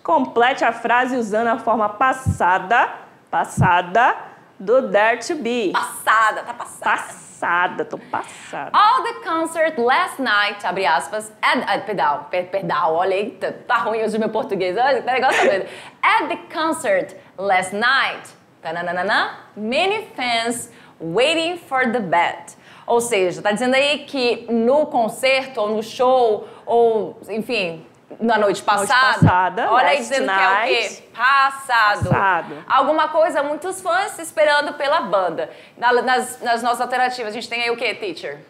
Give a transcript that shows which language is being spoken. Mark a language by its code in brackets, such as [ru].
[pt] Complete a frase usando a forma passada do there to be. Passada. Tô passada. [en] All the concert last night, [pt] abre aspas, perdão, olha, eita, tá ruim hoje o meu português, olha, tá negócio doido. [en] At the concert last night, tananana, many fans waiting for the band. [pt] Ou seja, tá dizendo aí que no concerto, ou no show, ou, enfim, na noite passada, olha aí [en] last [pt] dizendo que é o quê? Passado. Alguma coisa, muitos fãs esperando pela banda. Nas nossas alternativas, a gente tem aí o quê, teacher?